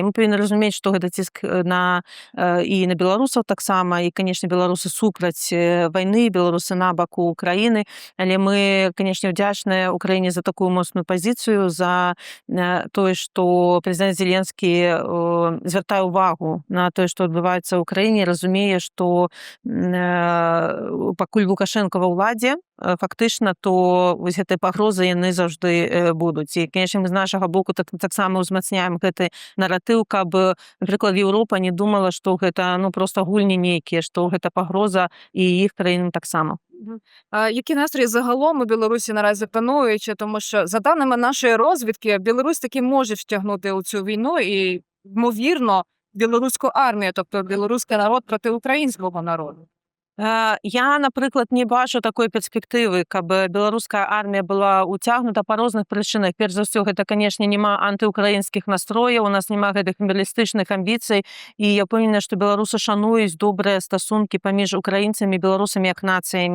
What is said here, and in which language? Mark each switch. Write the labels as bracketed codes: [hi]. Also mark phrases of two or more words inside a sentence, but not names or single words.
[be] Мы павінны разумець, што гэта ціск і на беларусаў таксама, і, канешне, беларусы супраць вайны, беларусы на баку Украіны, але мы, канешне, удзячныя Украіне за такую моцную пазіцыю, за тое, што прэзідэнт Зеленскі звяртае ўвагу на тое, што адбываецца ў краіне, разумее, што пакуль Лукашенко ва ўладзе, фактычна, то вось гэтыя пагрозы яны заўжды будуць. І, канешне, мы з нашага боку таксама ўзмацняем гэты наратыў, каб, напрыклад, Еўропа не думала, што гэта проста гульні нейкія, што гэта пагроза і іх краінам таксама. [uk] Які настрої загалом у Білорусі наразі панують? Тому що, за даними нашої розвідки, Білорусь таки може втягнути у цю війну і, ймовірно, білоруську армію, тобто білоруський народ проти українського народу. [be] Я, напрыклад, не бачу такой перспектывы, каб беларуская армія была ўцягнута па розных прычынах. Перш за ўсё, гэта, канешне, няма антыукраінскіх настрояў, у нас няма гэтых імперыялістычных амбіцый, і я пэўненая, што беларусы шануюць добрыя стасункі паміж украінцамі і беларусамі як нацыямі.